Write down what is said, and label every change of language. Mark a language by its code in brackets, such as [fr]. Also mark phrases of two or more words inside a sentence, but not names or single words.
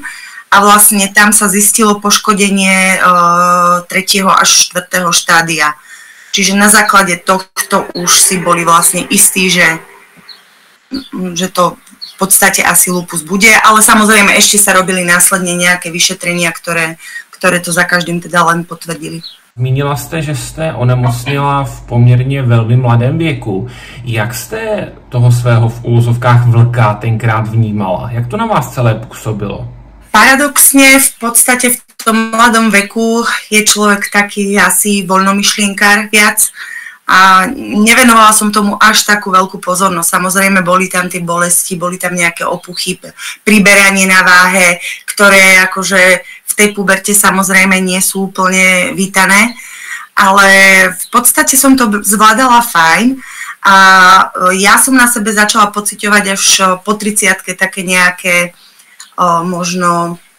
[sk] A vlastne tam sa zistilo poškodenie 3. až 4. štádia. Čiže na základe tohto už si boli vlastne istí, že to v podstate asi lupus bude, ale samozrejme ešte sa robili následne nejaké vyšetrenia, ktoré to za každým teda len potvrdili. [cs] Zmínila jste, že jste onemocnila v poměrně velmi mladém věku. Jak jste toho svého v úvozovkách vlka tenkrát vnímala? Jak to na vás celé působilo? [sk] Paradoxne v podstate v tom mladom veku je človek taký asi voľnomyšlienkár viac a nevenovala som tomu až takú veľkú pozornosť. Samozrejme boli tam tie bolesti, boli tam nejaké opuchy, priberanie na váhe, ktoré akože v tej puberte samozrejme nie sú úplne vítané, ale v podstate som to zvládala fajn a ja som na sebe začala pociťovať až po 30-ke také nejaké možno